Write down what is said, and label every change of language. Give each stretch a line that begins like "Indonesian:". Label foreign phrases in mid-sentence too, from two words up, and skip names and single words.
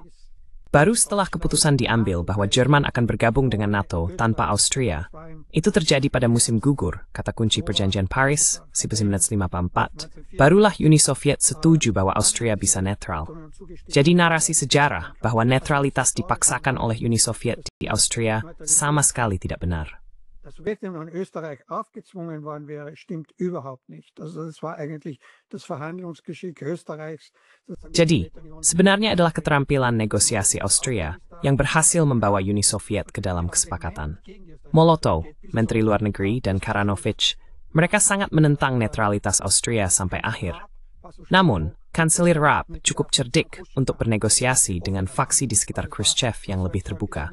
Indonesian: Baru setelah keputusan diambil bahwa Jerman akan bergabung dengan NATO tanpa Austria, itu terjadi pada musim gugur, kata kunci Perjanjian Paris 1954, barulah Uni Soviet setuju bahwa Austria bisa netral. Jadi narasi sejarah bahwa netralitas dipaksakan oleh Uni Soviet di Austria sama sekali tidak benar.
German: Das Sowjetunion in Österreich aufgezwungen worden wäre, stimmt überhaupt nicht. Also das war eigentlich das Verhandlungsgeschick Österreichs.
Indonesian: Jadi, sebenarnya adalah keterampilan negosiasi Austria yang berhasil membawa Uni Soviet ke dalam kesepakatan. Molotov, Menteri Luar Negeri, dan Karanovich, mereka sangat menentang netralitas Austria sampai akhir. Namun, Kanselir Raab cukup cerdik untuk bernegosiasi dengan faksi di sekitar Khrushchev yang lebih terbuka.